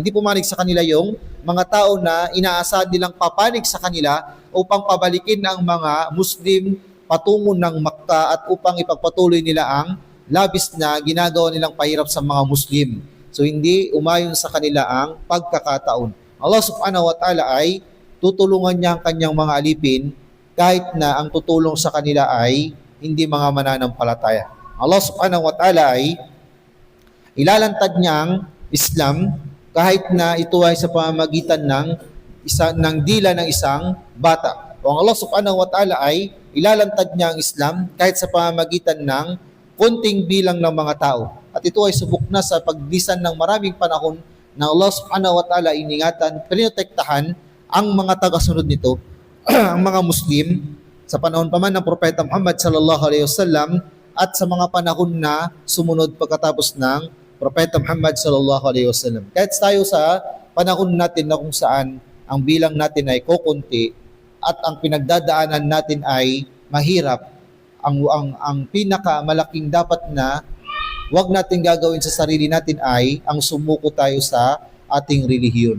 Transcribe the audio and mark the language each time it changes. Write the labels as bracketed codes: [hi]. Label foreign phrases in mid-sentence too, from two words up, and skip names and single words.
[tl] Hindi pumanig sa kanila yung mga tao na inaasahan nilang papanig sa kanila upang pabalikin ang mga Muslim patungo ng Makkah at upang ipagpatuloy nila ang labis na ginagawa nilang pahirap sa mga Muslim. So hindi umayon sa kanila ang pagkakataon. Allah [ar] سبحانه وتعالى [tl] ay tutulungan niya ang kanyang mga alipin kahit na ang tutulong sa kanila ay hindi mga mananampalataya. Allah [ar] سبحانه وتعالى [tl] ay ilalantad niya ang Islam kahit na ito ay sa pamamagitan ng dila ng isang bata. O ang Allah [ar] سبحانه وتعالى [tl] ay ilalantad niya ang Islam kahit sa pamamagitan ng konting bilang ng mga tao. At ito ay subok na sa paglisan ng maraming panahon na Allah [ar] سبحانه وتعالى [tl] iningatan, pinotektahan ang mga tagasunod nito, ang mga Muslim, sa panahon pa man ng Propeta Muhammad [ar] صلى الله عليه وسلم [tl] at sa mga panahon na sumunod pagkatapos ng Propeta Muhammad [ar] صلى الله عليه وسلم. [tl] Kahit tayo sa panahon natin na kung saan ang bilang natin ay kukunti at ang pinagdadaanan natin ay mahirap, ang pinakamalaking dapat na wag natin gagawin sa sarili natin ay ang sumuko tayo sa ating relihiyon.